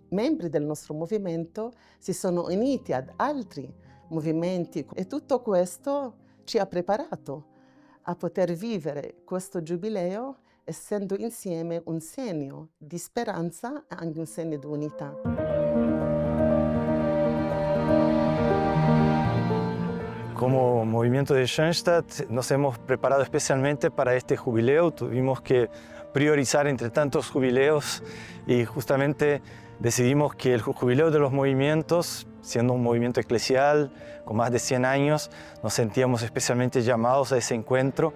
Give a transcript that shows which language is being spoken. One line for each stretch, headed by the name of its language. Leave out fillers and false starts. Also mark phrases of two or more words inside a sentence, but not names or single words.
Italian: Membri del nostro movimento si sono uniti ad altri movimenti e tutto questo ci ha preparato a poter vivere questo giubileo essendo insieme un segno di speranza e anche un segno di unità.
Spanish: Como movimiento de Schoenstatt nos hemos preparado especialmente para este jubileo. Tuvimos que priorizar entre tantos jubileos y justamente decidimos que el jubileo de los movimientos, siendo un movimiento eclesial con más de 100 años, nos sentíamos especialmente llamados a ese encuentro.